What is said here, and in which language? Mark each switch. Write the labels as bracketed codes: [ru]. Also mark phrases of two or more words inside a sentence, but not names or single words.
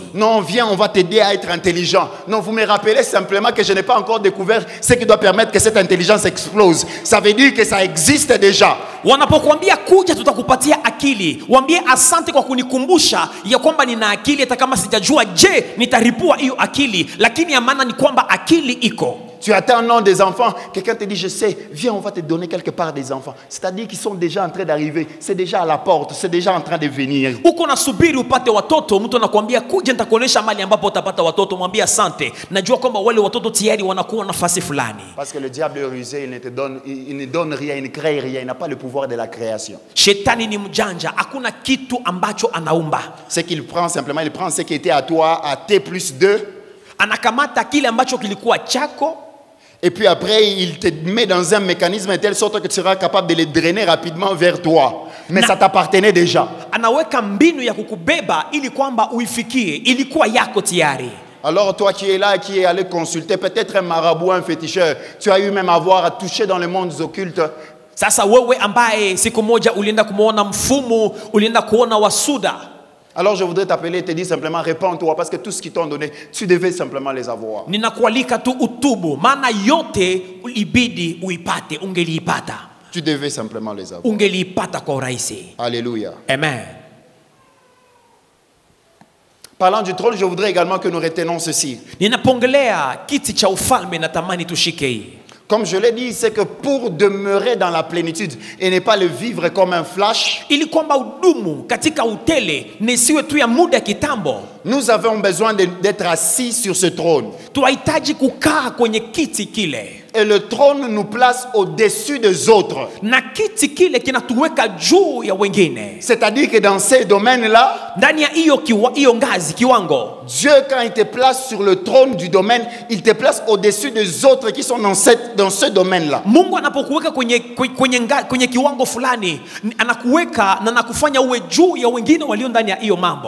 [fr] Non, viens, on va t'aider à être intelligent. Non, vous me rappelez simplement que je n'ai pas encore découvert ce qui doit permettre que cette intelligence explose. Ça veut dire que ça existe déjà. [sw] Wanapokuambia kuja tutakupatia akili, waambie asante kwa kunikumbusha ya kwamba nina akili hata kama sijajua je nitaripua hiyo akili, lakini ya maana ni kwamba akili iko. [fr] Tu attends un nom des enfants, quelqu'un te dit je sais, viens, on va te donner quelque part des enfants. C'est-à-dire qu'ils sont déjà en train d'arriver, c'est déjà à la porte, c'est déjà en train de venir. [sw] Uko nasubiri upate watoto, mtu anakuambia kuja nitakuonesha mali ambapo utapata watoto, mwambie asante. Najua kwamba wale watoto tayari wanakuwa nafasi fulani. [fr] Parce que le diable est rusé, il ne donne rien, il ne crée rien, il n'a pas le pouvoir de la création. [sw] Shetani ni mjanja, hakuna kitu ambacho anaumba. [fr] Ce qu'il prend simplement, il prend ce qui était à toi, à T plus 2. [sw] Anakamata kile ambacho kilikuwa chako. [fr] Et puis après, il te met dans un mécanisme de telle sorte que tu seras capable de les drainer rapidement vers toi. Mais ça t'appartenait déjà. [sw] Anaweka mbinu ya kukubeba ili kwamba uifikie, ilikuwa yako tayari. [fr] Alors toi qui es là, qui est allé consulter peut-être un marabout, un féticheur, tu as eu même avoir à toucher dans le monde occulte. [sw] Sasa wewe ambaye siku moja ulienda kumuona mfumu, ulienda kuona wasuda. [fr] Alors je voudrais t'appeler et te dire simplement répands-toi parce que tout ce qu'ils t'ont donné, tu devais simplement les avoir. [sw] Ninakualika tu utubu, maana yote ulibidi uipate, ungeliipata. [fr] Tu devais simplement les avoir. [sw] Ungeliipata kwa urahisi. [fr] Alléluia. [sw] Amen. [fr] Parlant du trône, je voudrais également que nous retenons ceci. [sw] Ninapongelea kiti cha ufalme natamani tushike hii. [fr] Comme je l'ai dit, c'est que pour demeurer dans la plénitude et ne pas le vivre comme un flash, [sw] ili kwamba udumu katika utele nisiwe tu ya muda kitambo, [fr] nous avons besoin d'être assis sur ce trône. [sw] tunahitaji kukaa kwenye kiti kile. [fr] Et le trône nous place au-dessus des autres. [sw] Na kiti kile kinatuweka juu ya wengine. [fr] C'est-à-dire que dans ces domaines-là, [sw] ndani ya hiyo ngazi kiwango, [fr] Dieu quand il te place sur le trône du domaine, il te place au-dessus des autres qui sont dans ce domaine-là. [sw] Mungu anapokuweka kwenye kiwango fulani, anakuweka na nakufanya uwe juu ya wengine walio ndani ya hiyo mambo.